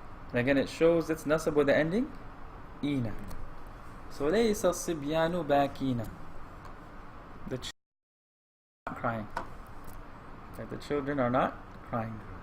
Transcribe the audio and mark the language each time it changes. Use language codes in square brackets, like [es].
[en] And again, it shows its nasab with the ending ina. [ar] So ليس الصبيان باكين. [en] The children are not crying. Okay, the children are not crying.